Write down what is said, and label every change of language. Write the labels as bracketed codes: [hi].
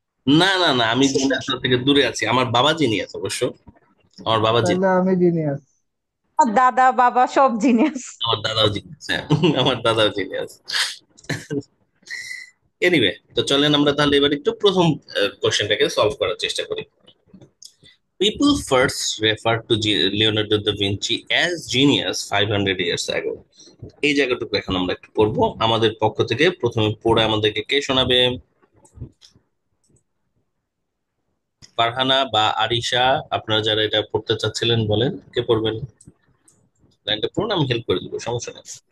[bn] না না না, আমি জিনিয়াস থেকে দূরে আছি। আমার বাবা জিনিয়াস অবশ্য। আমার বাবা তাহলে আমি জিনিয়াস। আর দাদা বাবা সব জিনিয়াস। আমার দাদাও জিনিয়াস, হ্যাঁ। আমার দাদাও জিনিয়াস। এনিওয়ে, তো চলেন আমরা তাহলে এবার একটু প্রথম কোশ্চেনটাকে সলভ করার চেষ্টা করি। [en] People first referred to Leonardo da Vinci as genius 500 years ago. [bn] এই জায়গাটুকু এখন আমরা একটু পড়বো আমাদের পক্ষ থেকে। প্রথমে পড়ে আমাদেরকে কে শোনাবে? ফারহানা বা আরিশা, আপনারা যারা এটা পড়তে চাচ্ছিলেন বলেন, কে পড়বেন? লাইনটা পড়ুন, আমি হেল্প করে দিব, সমস্যা নেই।